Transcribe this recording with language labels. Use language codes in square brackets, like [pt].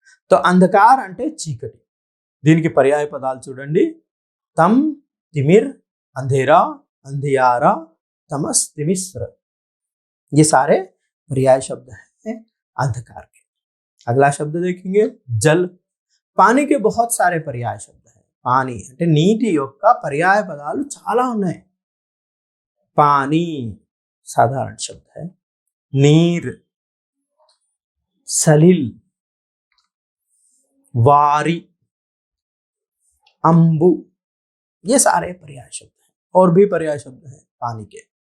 [hi] तो अंधकार [te] అంటే చీకటి, దీనికి పర్యాయ పదాలు చూడండి, [hi] తమ్, तिमिर, अंधेरा, अंधियारा, तमस, तिमिश्र, ये सारे पर्याय शब्द हैं अंधकार के। अगला शब्द देखेंगे, जल। पानी के बहुत सारे पर्याय शब्द हैं। [te] पानी అంటే నీటి యొక్క पर्याय పదాలు చాలా ఉన్నాయి। [hi] पानी साधारण शब्द है। नीर, सलिल, वारी, अंबु, ये सारे पर्याय शब्द हैं। और भी पर्याय शब्द हैं पानी के।